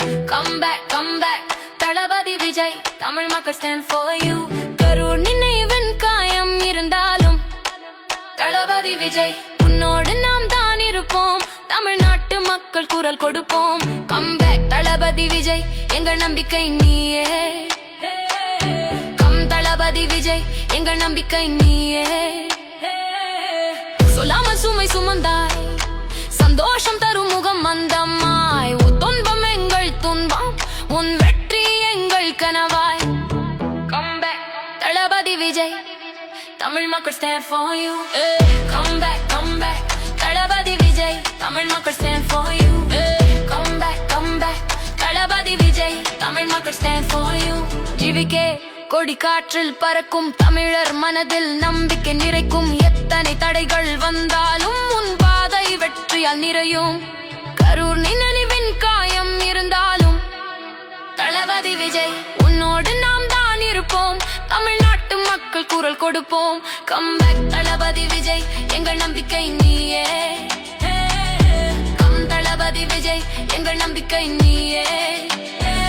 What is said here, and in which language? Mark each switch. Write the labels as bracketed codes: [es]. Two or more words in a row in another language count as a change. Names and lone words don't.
[en] come back [ta] தளபதி விஜய் தமிழ் மக்கள் [en] stand for you [ta] கரூர் நினைவின் காயம் இருந்தாலும் தளபதி விஜய் உன்னோடு நாம் தான் இருப்போம் தமிழ்நாட்டு மக்கள் குரல் கொடுப்போம் [en] come back [ta] தளபதி விஜய் எங்கள் நம்பிக்கை நீயே தளபதி விஜய் எங்கள் நம்பிக்கை நீயே சொல்லாமல் சுமை சுமந்தாய் சந்தோஷம் தரும் முகம் மந்தமாய் உன் துன்பம் எங்கள் துன்பம் உன் வெற்றி எங்கள் கனவாய் [en] come back [ta] தளபதி விஜய் தமிழ் மக்கள் [en] stand for you come back [ta] தளபதி விஜய் தமிழ் மக்கள் [en] stand for you come back [ta] தளபதி விஜய் தமிழ் மக்கள் [en] stand for you [ta] ஜிவிகே கொடி காற்றில் பறக்கும் தமிழர் மனதில் நம்பிக்கை நிறைக்கும் எத்தனை தடைகள் வந்தாலும் உன் பாதை வெற்றியால் நிறையும் கரூர் நினைவின் காயம் இருந்தாலும் தளபதி விஜய் உன்னோடு நாம் தான் இருப்போம் தமிழ்நாட்டு மக்கள் குரல் கொடுப்போம் [en] come back [ta] தளபதி விஜய் எங்கள் நம்பிக்கை நீயே தளபதி விஜய் எங்கள் நம்பிக்கை நீயே